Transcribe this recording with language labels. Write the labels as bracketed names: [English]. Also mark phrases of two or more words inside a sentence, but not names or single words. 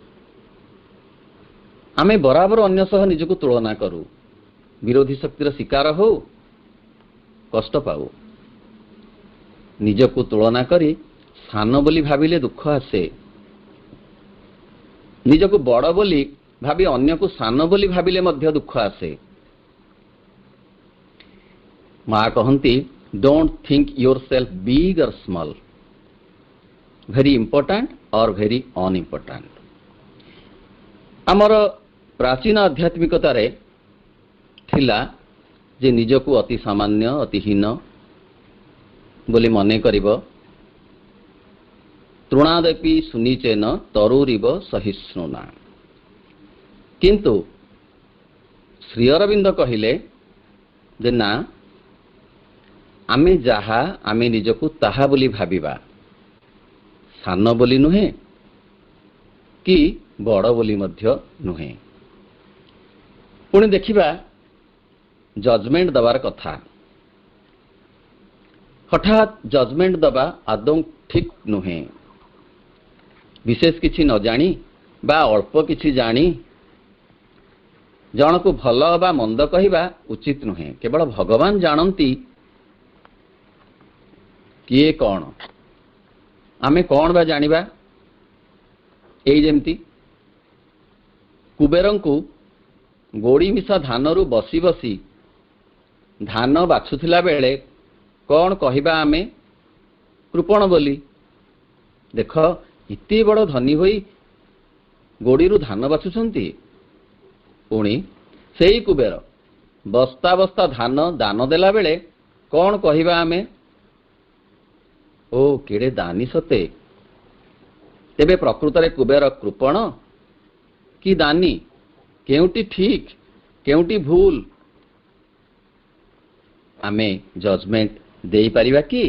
[Odia] ଆମେ ବରାବର ଅନ୍ୟ ସହ ନିଜକୁ ତୁଳନା କରୁ, ବିରୋଧୀ ଶକ୍ତିର ଶିକାର ହେଉ, କଷ୍ଟ ପାଉ। ନିଜକୁ ତୁଳନା କରି ସାନ ବୋଲି ଭାବିଲେ ଦୁଃଖ ଆସେ। ନିଜକୁ ବଡ଼ ବୋଲି ଭାବି ଅନ୍ୟକୁ ସାନ ବୋଲି ଭାବିଲେ ମଧ୍ୟ ଦୁଃଖ ଆସେ। ମାଆ କହନ୍ତି [English] don't think yourself big or small, very important or very unimportant. [Odia] ଆମର ପ୍ରାଚୀନ ଆଧ୍ୟାତ୍ମିକତାରେ ଥିଲା ଯେ ନିଜକୁ ଅତି ସାମାନ୍ୟ ଅତି ହୀନ ବୋଲି ମନେ କରିବ [Sanskrit] तृणादपि सुनिचेन तरुरिव सहिष्णुना। [Odia] କିନ୍ତୁ ଶ୍ରୀ ଅରବିନ୍ଦ କହିଲେ ଯେ ନା ଆମେ ଯାହା ଆମେ ନିଜକୁ ତାହା ବୋଲି ଭାବିବା, ସାନ ବୋଲି ନୁହେଁ କି ବଡ଼ ବୋଲି ମଧ୍ୟ ନୁହେଁ। ପୁଣି ଦେଖିବା ଜଜମେଣ୍ଟ ଦେବାର କଥା, ହଠାତ୍ ଜଜମେଣ୍ଟ ଦେବା ଆଦୌ ଠିକ୍ ନୁହେଁ। ବିଶେଷ କିଛି ନ ଜାଣି ବା ଅଳ୍ପ କିଛି ଜାଣି ଜଣକୁ ଭଲ ବା ମନ୍ଦ କହିବା ଉଚିତ ନୁହେଁ। କେବଳ ଭଗବାନ ଜାଣନ୍ତି କିଏ କଣ, ଆମେ କଣ ବା ଜାଣିବା। ଏଇ ଯେମିତି କୁବେରଙ୍କୁ ଗୋଡ଼ି ମିଶା ଧାନରୁ ବସି ବସି ଧାନ ବାଛୁଥିଲା ବେଳେ କଣ କହିବା ଆମେ କୃପଣ ବୋଲି। ଦେଖ ଏତେ ବଡ଼ ଧନୀ ହୋଇ ଗୋଡ଼ିରୁ ଧାନ ବାଛୁଛନ୍ତି। ପୁଣି ସେଇ କୁବେର ବସ୍ତା ବସ୍ତା ଧାନ ଦାନ ଦେଲା ବେଳେ କଣ କହିବା ଆମେ ଓ କେଡ଼େ ଦାନୀ ସତେ। ତେବେ ପ୍ରକୃତରେ କୁବେର କୃପଣ କି ଦାନୀ, କେଉଁଟି ଠିକ୍ କେଉଁଟି ଭୁଲ ଆମେ ଜଜମେଣ୍ଟ ଦେଇ ପାରିବା କି?